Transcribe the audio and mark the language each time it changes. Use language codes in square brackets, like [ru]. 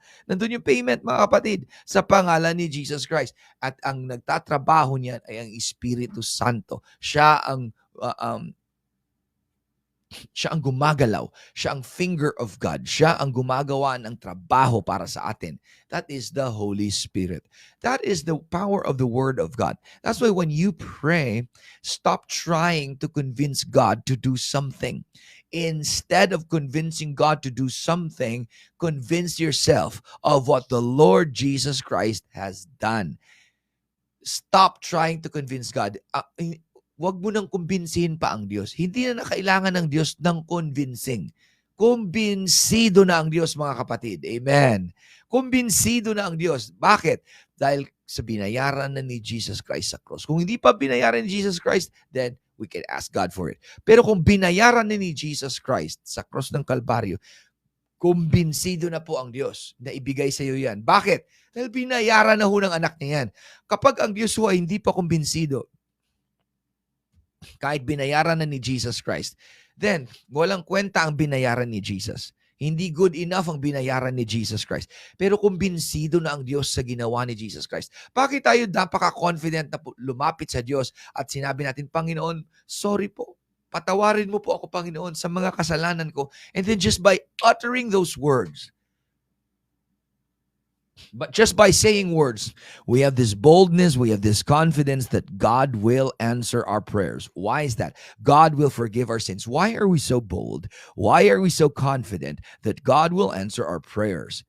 [tl] Nandun yung payment, mga kapatid, sa pangalan ni Jesus Christ. At ang nagtatrabaho niyan ay ang Espiritu Santo. Siya ang gumagalaw. Siya ang [en] finger of God. [tl] Siya ang gumagawa ng trabaho para sa atin. [en] That is the Holy Spirit. That is the power of the Word of God. That's why when you pray, stop trying to convince God to do something. Instead of convincing God to do something, convince yourself of what the Lord Jesus Christ has done. Stop trying to convince God. [tl] Huwag mo nang kumbinsihin pa ang Diyos. Hindi na kailangan ng Diyos ng convincing. Kumbinsido na ang Diyos, mga kapatid. Amen. Kumbinsido na ang Diyos. Bakit? Dahil sa binayaran na ni Jesus Christ sa cross. Kung hindi pa binayaran ni [en] Jesus Christ, then we can ask God for it. [tl] Pero kung binayaran na ni Jesus Christ sa cross ng Kalbaryo, kumbinsido na po ang Diyos na ibigay sa iyo yan. Bakit? Dahil binayaran na ho ng anak niya yan. Kapag ang Diyos ho ay hindi pa kumbinsido, kahit binayaran na ni Jesus Christ, then walang kwenta ang binayaran ni Jesus. Hindi good enough ang binayaran ni Jesus Christ. Pero kumbinsido na ang Diyos sa ginawa ni Jesus Christ. Bakit tayo napaka-confident na lumapit sa Diyos at sinabi natin, Panginoon, sorry po. Patawarin mo po ako, Panginoon, sa mga kasalanan ko. [en] And then just by uttering those words, but just by saying words, we have this boldness, we have this confidence that God will answer our prayers. Why is that? God will forgive our sins. Why are we so bold? Why are we so confident that God will answer our prayers?